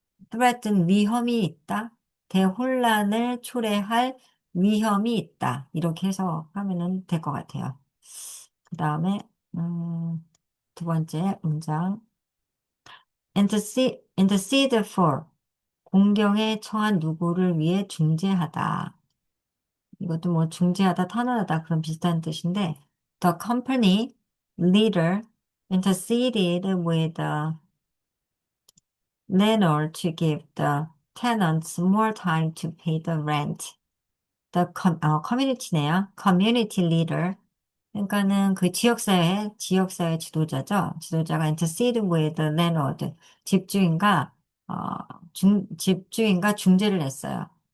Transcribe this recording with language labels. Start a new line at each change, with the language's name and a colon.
Korean: threaten 위험이 있다. 대혼란을 초래할 위험이 있다. 이렇게 해서 하면은 될 것 같아요. 그 다음에, 두 번째 문장.
English: intercede for.
Korean: 공경에 처한 누구를 위해 중재하다. 이것도 뭐 중재하다, 탄원하다 그런 비슷한 뜻인데
English: the company leader interceded with the landlord to give the tenants more time to pay the rent.
Korean: community네요.
English: community leader.
Korean: 그러니까는 그 지역사회 지도자죠. 지도자가
English: intercede with the landlord.
Korean: 집주인과, 어, 집주인과 중재를 했어요.